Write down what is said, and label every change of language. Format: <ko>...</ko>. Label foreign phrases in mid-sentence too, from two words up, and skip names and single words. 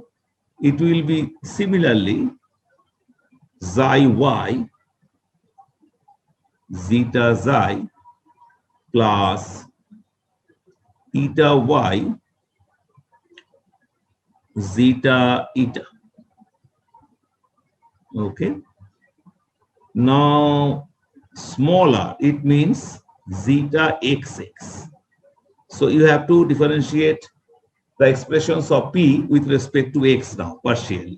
<en>It will be similarly xi y zeta xi plus eta y zeta eta. Okay. Now, smaller, it means zeta xx. So you have to differentiate the expressions of p with respect to x now, partially.</en>